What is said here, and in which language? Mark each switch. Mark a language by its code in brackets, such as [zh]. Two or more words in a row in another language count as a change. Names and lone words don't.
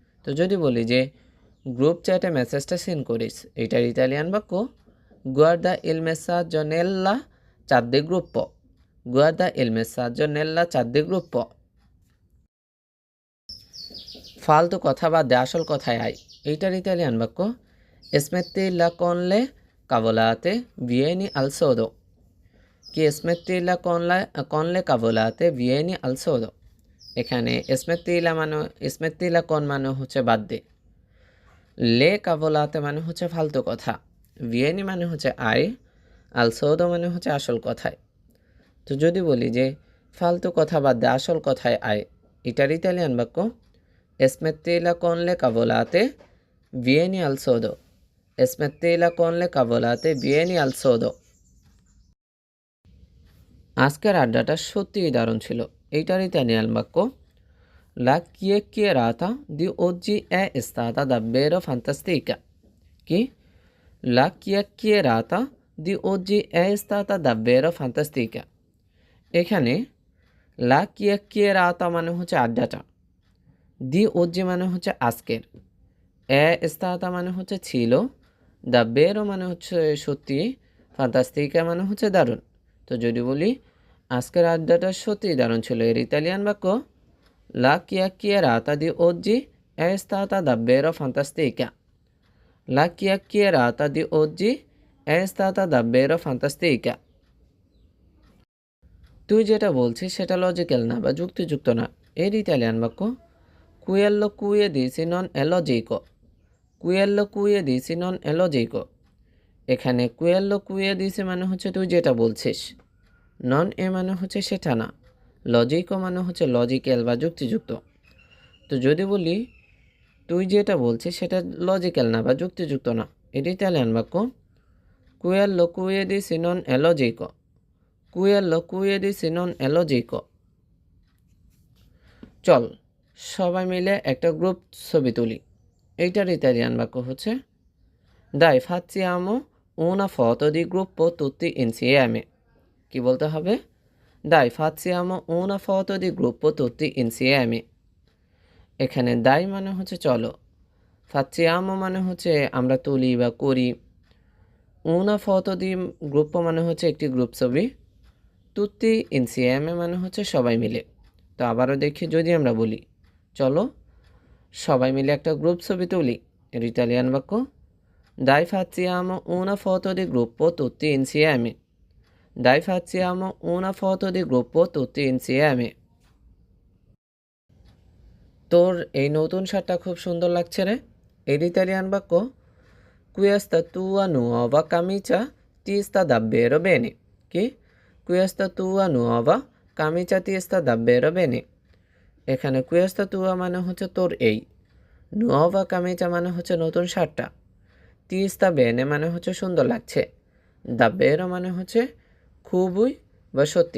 [bn] তো যদি বলি যে গ্রুপ চ্যাটে মেসেজটা সেন্ড করিস, এটার ইতালিয়ান বাক্য [it] guarda il messaggio nella chat de gruppo. guarda il messaggio nella chat de gruppo. [bn] ফালতু কথা বাদ দে, আসল কথায় আয়, এইটার ইতালিয়ান বাক্য [it] smettila con le cavolate, vieni al sodo। কি smettila con le cavolate, vieni al sodo। [bn] এখানে [it] smettila con [bn] মানে হচ্ছে বাদ দে, [it] le cavolate [bn] মানে হচ্ছে ফালতু কথা, vieni মানে হচ্ছে আয়, [it] al sodo [bn] মানে হচ্ছে আসল কথায়। তো যদি বলি যে ফালতু কথা বাদ দে, আসল কথায় আয়, এটার ইতালিয়ান বাক্য [it] smettila con le cavolate, vieni al sodo। smettila con le cavolate, vieni al sodo। [bn] আজকের আড্ডাটা সত্যিই দারুণ ছিল। এইটার ইতালিয়ান বাক্য [it] La chiacchierata di oggi è stata davvero fantastica। কি? La chiacchierata di oggi è stata davvero fantastica। [bn] এখানে [it] La chiacchierata [bn] মানে হচ্ছে আড্ডাটা, [it] di oggi [bn] মানে হচ্ছে আজকের, [it] è stata [bn] মানে হচ্ছে ছিল, davvero মানে হচ্ছে সত্যি, fantastica মানে হচ্ছে দারুণ। তো যদি বলি আজকের আড্ডাটা সত্যিই দারুণ ছিল, এর ইতালিয়ান বাক্য [it] La chiacchierata di oggi è stata davvero fantastica। La chiacchierata di oggi è stata davvero fantastica। [bn] তুই যেটা বলছিস সেটা লজিক্যাল না বা যুক্তিযুক্ত না, এর ইতালিয়ান বাক্য [it] quello cui dici non è logico। quello cui dici non è logico। [bn] এখানে [it] quello cui dici [bn] মানে হচ্ছে তুই যেটা বলছিস, [it] non è [bn] মানে হচ্ছে সেটা না, লজিকো মানে হচ্ছে লজিক্যাল বা যুক্তিযুক্ত। তো যদি বলি তুই যেটা বলছিস সেটা লজিক্যাল না বা যুক্তিযুক্ত না, এটি ইতালিয়ান বাক্য [it] quello cui dici non è logico। quello cui dici non è logico। [bn] চল সবাই মিলে একটা গ্রুপ ছবি তুলি, এইটার ইতালিয়ান বাক্য হচ্ছে [it] Dai facciamo una foto di gruppo tutti insieme। [bn] কি বলতে হবে? [it] Dai facciamo una foto di gruppo tutti insieme। [bn] এখানে দাই মানে হচ্ছে চলো, facciamo মানে হচ্ছে আমরা তুলি বা করি, [it] una foto di gruppo [bn] মানে হচ্ছে একটি গ্রুপ ছবি, [it] tutti insieme [bn] মানে হচ্ছে সবাই মিলে। তো আবারও দেখি, যদি আমরা বলি চলো সবাই মিলে একটা গ্রুপ ছবি তুলি, এর ইতালিয়ান বাক্য [it] Dai facciamo una foto di gruppo tutti insieme। Dai facciamo una foto di gruppo tutti insieme। [bn] তোর এই নতুন শার্টটা খুব সুন্দর লাগছে রে, এর ইতালিয়ান বাক্য [it] Questa tua nuova camicia ti sta davvero bene। [bn] কি? [it] Questa tua nuova camicia ti sta davvero bene। [bn] এখানে [it] questa tua [bn] মানে হচ্ছে তোর এই, [it] nuova camicia [bn] মানে হচ্ছে নতুন শার্টটা, [it] ti sta bene [bn] মানে হচ্ছে সুন্দর লাগছে, davvero মানে হচ্ছে খুবই বা সত্যি।